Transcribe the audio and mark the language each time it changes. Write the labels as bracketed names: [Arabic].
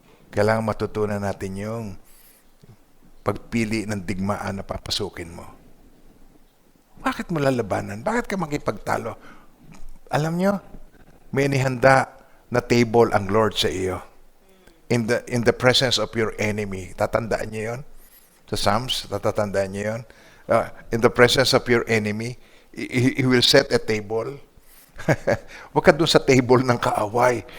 [Filipino] Kailangan matutunan natin yung pagpili ng digmaan na papasukin mo. Bakit mo lalabanan? Bakit ka makipagtalo? Alam nyo, may inihanda na table ang Lord sa iyo. [English] In the presence of your enemy. [Filipino] Tatandaan niyo yun? Sa Psalms, tatatandaan niyo yun? [English] In the presence of your enemy, He will set a table. [Filipino] Huwag ka doon sa table ng kaaway.